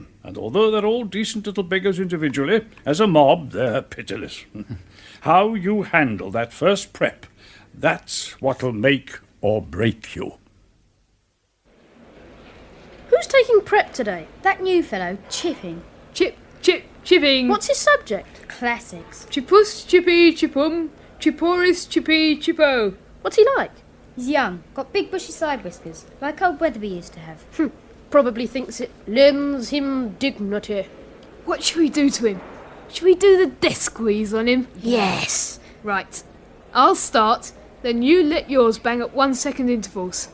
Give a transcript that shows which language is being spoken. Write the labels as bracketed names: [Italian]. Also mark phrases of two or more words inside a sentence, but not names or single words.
[English] And although they're all decent little beggars individually, as a mob, they're pitiless. How you handle that first prep, that's what'll make or break you. Who's taking prep today? That new fellow, Chipping. Chipping. What's his subject? Classics. Chippus, chippy, chippum, chipporis, chippy, chippo. What's he like? He's young, got big bushy side whiskers, like old Wetherby used to have. Probably thinks it lends him dignity. What should we do to him? Should we do the death squeeze on him? Yes. Right. I'll start, then you let yours bang at 1 second intervals.